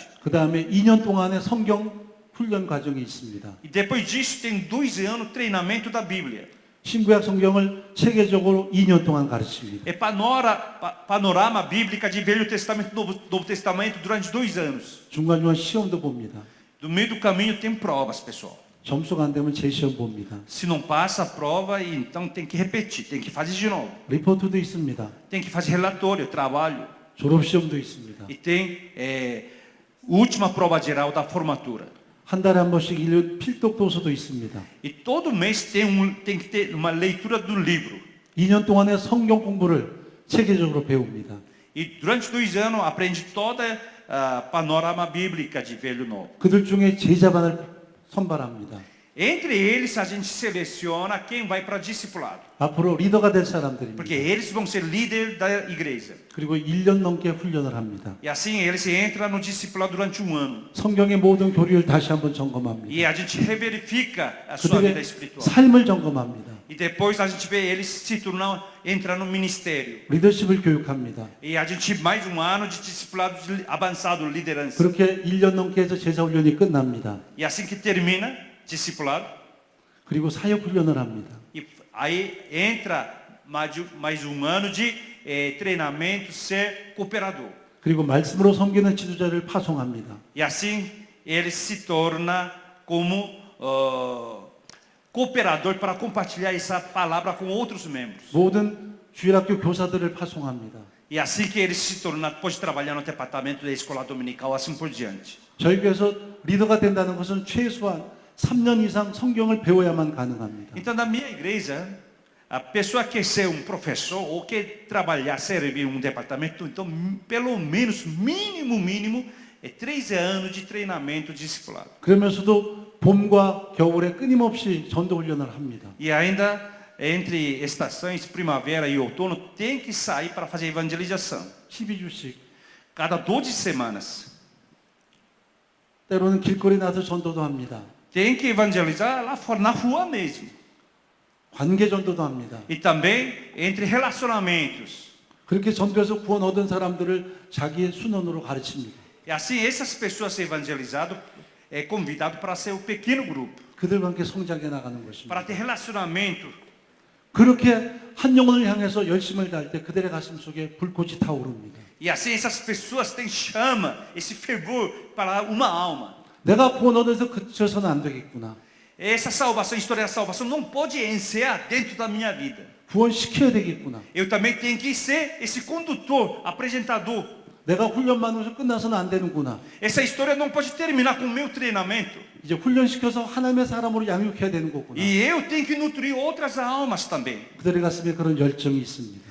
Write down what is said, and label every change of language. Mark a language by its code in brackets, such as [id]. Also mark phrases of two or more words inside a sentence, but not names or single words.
[ko] 그 다음에 2년 동안의 성경 훈련 과정이 있습니다. [pt] E depois disso tem 2 anos treinamento da Bíblia. [ko] 신구약 성경을 체계적으로 2년 동안 가르칩니다. [pt] É panorama bíblica de Velho Testamento e Novo Testamento durante 2 anos. [ko] 중간중간 시험도 봅니다. [pt] No meio do caminho tem provas, pessoal. [ko] 점수가 안 되면 재시험 봅니다. [pt] Se não passa a prova, então tem que repetir, tem que fazer de novo. [ko] 리포트도 있습니다. [pt] Tem que fazer relatório, trabalho. [ko] 졸업시험도 있습니다. [pt] E tem última prova geral da formatura. [ko] 한 달에 한 번씩 읽는 필독 도서도 있습니다. [pt] E todo mês tem que ter uma leitura do livro. [ko] 2년 동안의 성경 공부를 체계적으로 배웁니다. [pt] E durante 2 anos aprende toda a panorama bíblica de Velho e Novo. [ko] 그들 중에 제자반을 선발합니다. [pt] Entre eles a gente seleciona quem vai para discipulado. [ko] 앞으로 리더가 될 사람들입니다. [pt] Porque eles vão ser líder da igreja. [ko] 그리고 1년 넘게 훈련을 합니다. [pt] E assim eles entram no discipulado durante 1 ano. [ko] 성경의 모든 교리를 다시 한번 점검합니다. [pt] E a gente reverifica a sua vida [ko] 그들의 [pt] espiritual. [ko] 삶을 점검합니다. [pt] E depois a gente vê eles se tornar, entrar no ministério. [ko] 리더십을 교육합니다. [pt] E a gente mais 1 ano de discipulado avançado, liderança. [ko] 그렇게 1년 넘게 해서 제자 훈련이 끝납니다. [pt] E assim que termina discipulado, [ko] 그리고 사역 훈련을 합니다. [pt] e aí entra mais 1 ano de treinamento, ser cooperador. [ko] 그리고 말씀으로 섬기는 지도자를 파송합니다. [pt] E assim ele se torna como cooperador para compartilhar essa palavra com outros membros. [ko] 모든 주일학교 교사들을 파송합니다. [pt] E assim que ele se torna, pode trabalhar no departamento da escola dominical, assim por diante. [ko] 저희 교회에서 리더가 된다는 것은 최소한 3년 이상 성경을 배워야만 가능합니다. [pt] Então, na minha igreja, a pessoa quer ser professor ou quer trabalhar, servir um departamento, então, pelo menos, mínimo, 3 anos de treinamento discipulado. [ko] 그러면서도 봄과 겨울에 끊임없이 전도 훈련을 합니다. [pt] E ainda, entre estações, primavera e outono, tem que sair para fazer evangelização. [ko] 12주씩. [pt] Cada 12 semanas. [ko] 때로는 길거리 나서 전도도 합니다. [pt] Tem que evangelizar lá fora, na rua mesmo. [ko] 관계 전도도 합니다. [pt] E também entre relacionamentos. [ko] 그렇게 전도해서 구원 얻은 사람들을 자기의 순원으로 가르칩니다. [pt] E assim, essas pessoas evangelizadas é convidado para ser o pequeno grupo, [ko] 그들과 함께 성장해 나가는 것입니다. [pt] para ter relacionamento. [ko] 그렇게 한 영혼을 향해서 열심을 다할 때 그들의 가슴 속에 불꽃이 타오릅니다. [pt] E assim essas pessoas têm chama, esse fervor para uma alma. [ko] 내가 구원 얻어서 그쳐서는 안 되겠구나. [pt] Essa salvação, a história da salvação não pode encerrar dentro da minha vida. [ko] 구원시켜야 되겠구나. [pt] Eu também tenho que ser esse condutor, apresentador. [ko] 내가 훈련만으로 끝나서는 안 되는구나. [pt] Essa história não pode terminar com o meu treinamento. [ko] 이제 훈련시켜서 하나님의 사람으로 양육해야 되는 거구나. [pt] E eu tenho que nutrir outras almas também. [ko] 그들의 가슴에 그런 열정이 있습니다.